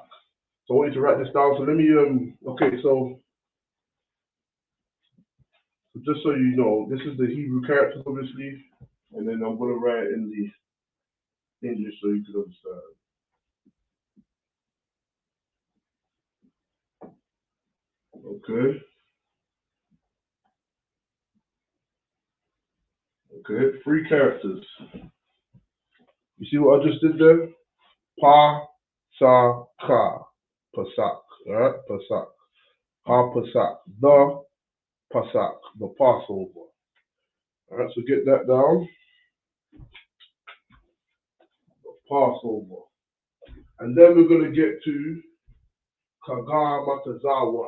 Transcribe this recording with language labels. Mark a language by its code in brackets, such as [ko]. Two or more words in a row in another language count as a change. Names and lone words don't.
[en] So I want you to write this down. So let me okay, so just so you know, this is the Hebrew characters obviously, and then I'm gonna write it in the English so you can understand. Okay. Okay, 3 characters. You see what I just did there? [he] Pa, sa, ka. Pasak. Alright? [en] Pasak. [he] Ha, pasak. [en] The pasak. The Passover. Alright, so get that down. The Passover. And then we're going to get to Kagamatazawa.